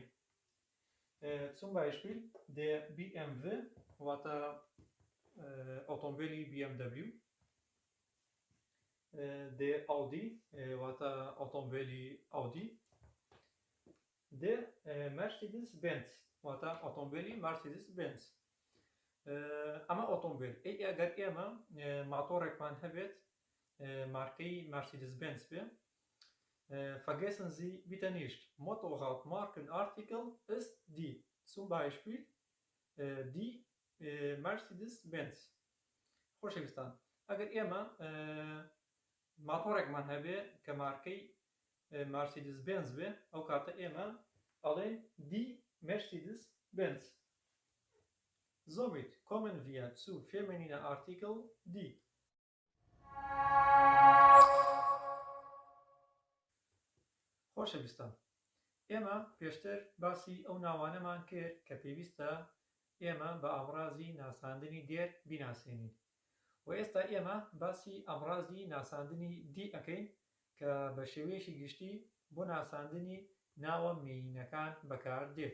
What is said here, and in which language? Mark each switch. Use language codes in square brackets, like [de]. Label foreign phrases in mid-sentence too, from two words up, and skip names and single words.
[de] Zum Beispiel der BMW [ckb] واتە ئۆتۆمبیلی BMW، [de] der Audi [ckb] واتە ئۆتۆمبیلی Audi، [de] der Mercedes-Benz [ckb] واتە ئۆتۆمبیلی Mercedes-Benz. ئەمە ئۆتۆمبیل ئەگەر ئێمە ماتۆڕێکمان هەبێت مارکەی Mercedes-Benz بێ، [de] vergessen Sie bitte nicht, Motorradmarkenartikel ist die, zum Beispiel die Mercedes-Benz. [ckb] خۆشەویستان، ئەگەر ئێمە ماتۆڕێکمان هەبێ کە مارکەی Mercedes-Benz بێ، ئەو کاتە ئێمە ئەڵێن [de] die Mercedes-Benz. Somit kommen wir zu femininer Artikel die. [ckb] خۆشەویستان، ئێمە پێشتر باسی ئەو ناوانەمان کرد کە پێویستە ئێمە بە ئامڕازی ناساندنی دێر بیناسێنین، و ئێستا ئێمە باسی ئامڕازی ناساندنی دی ئەەکەین کە بە شێوەیەکی گشتی بۆ ناساندنی ناوە مێینەکان بەکار دێت.